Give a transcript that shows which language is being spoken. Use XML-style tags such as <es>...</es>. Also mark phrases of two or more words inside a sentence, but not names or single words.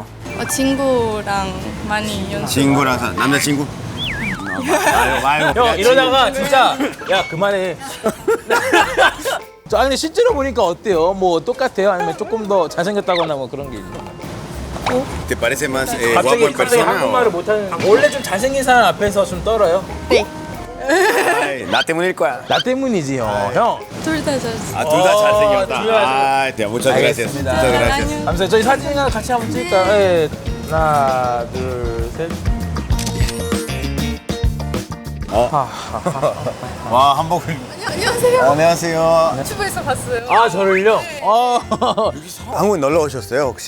<ko>친구랑 많이 연습. 친구랑 남자친구? 아유, 형 이러다가 진짜 야 그만해. 저 아니 실제로 보니까 어때요? 뭐 똑같아요? 아니면 조금 더 잘생겼다거나 뭐 그런 게 있나요?</ko> <es>¿Te parece más guapo en</es> <ko>갑자기</ko> <es>persona?</es> <ko>한국말을 못하는 원래 좀 잘생긴 사람 앞에서 좀 떨어요? 아이, 나 때문일 거야. 나 때문이지 형. 둘 다 잘. 아, 둘 다 잘생겼다. 둘 다 아, 네,</ko> <es>muchas gracias.</es> <ko>알겠습니다.</ko> <es>Muchas gracias.</es> <ko>감사해요. 저희 사진이랑 같이 한번 찍을까요? 네. 하나 둘 셋. 와 한복을. 안녕하세요. 안녕하세요. 유튜브에서 봤어요. 아 저를요? 한국 놀러 오셨어요 혹시?</ko>